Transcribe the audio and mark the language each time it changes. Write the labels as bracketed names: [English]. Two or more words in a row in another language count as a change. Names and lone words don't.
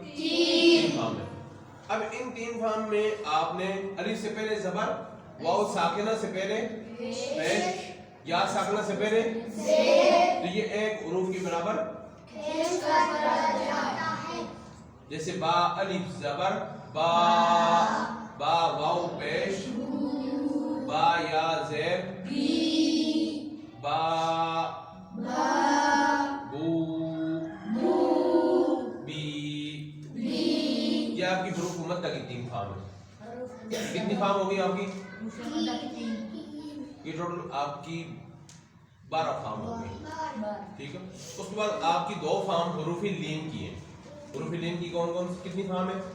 [Urdu] 3 فارم ہے. اب ان 3 فارم میں آپ نے الف سے پہلے زبر، واو ساکنہ سے پہلے پیش، یا ساکنہ سے پہلے زیر، تو یہ ایک حروف کے برابر جیسے با الف زبر با، با واو پیش با یا زیر با، بو بی. یہ آپ کی حروف مدہ کی 3 فارم ہے. کتنی فارم ہوگی آپ کی؟ یہ ٹوٹل آپ کی 12 فارم ہوگی. ٹھیک ہے. اس کے بعد آپ کی 2 فارم حروف لین کی ہیں. حروف لین کی کون کون سی کتنی فارم ہے؟